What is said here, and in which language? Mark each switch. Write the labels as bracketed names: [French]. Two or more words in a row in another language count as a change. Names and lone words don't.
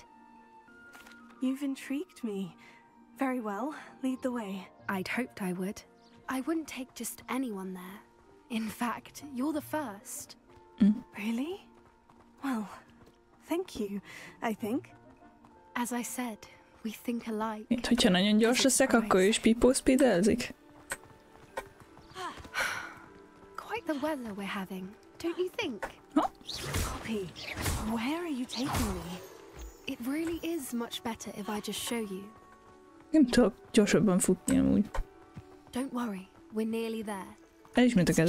[English] You've intrigued me. Very well, lead the way. I'd hoped I would. I wouldn't take just anyone there. In fact, you're the first. Really? Well, thank you, I think. As I said, we think alike. [Hungarian] Mint hogyha nagyon gyors leszek, akkor is pipó-speedelzik. [English] Quite the weather we're having, don't you think? Poppy, where are you taking me? It really is much better if I just show you. [Hungarian] Nem tudok gyorsabban futni amúgy. [English] Don't worry, we're nearly there. [Hungarian] Elismét a kezem.